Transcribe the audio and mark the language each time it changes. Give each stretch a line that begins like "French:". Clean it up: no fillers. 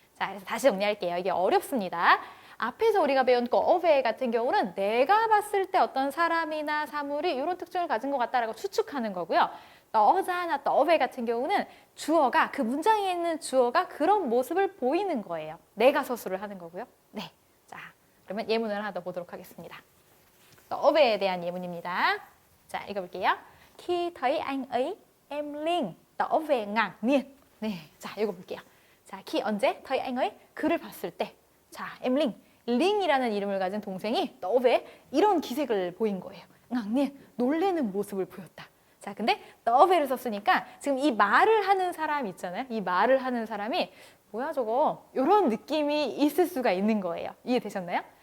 Korean: 자, 그래서 다시 정리할게요. 이게 어렵습니다. 앞에서 우리가 배운 거어베 같은 경우는 내가 봤을 때 어떤 사람이나 사물이 이런 특징을 가진 것 같다라고 추측하는 거고요. 떠자나 떠베 같은 경우는 주어가, 그 문장에 있는 주어가 그런 모습을 보이는 거예요. 내가 서술을 하는 거고요. 네. 자, 그러면 예문을 하나 더 보도록 하겠습니다. 떠베에 대한 예문입니다. 자, 읽어볼게요.
Vietnamese: Khi thấy anh ấy, em Linh tỏ về ngạc nhiên.
Korean: 네. 자, 읽어볼게요. 자, khi 언제?
Vietnamese: thấy anh ấy,
Korean: 그를 봤을 때. 자, em Linh. 링이라는 이름을 가진 동생이 떠베 이런 기색을 보인 거예요. ngạc nhiên, 놀래는 모습을 보였다. 자, 근데 떠베를 썼으니까 지금 이 말을 하는 사람 있잖아요. 이 말을 하는 사람이 뭐야 저거, 이런 느낌이 있을 수가 있는 거예요. 이해되셨나요?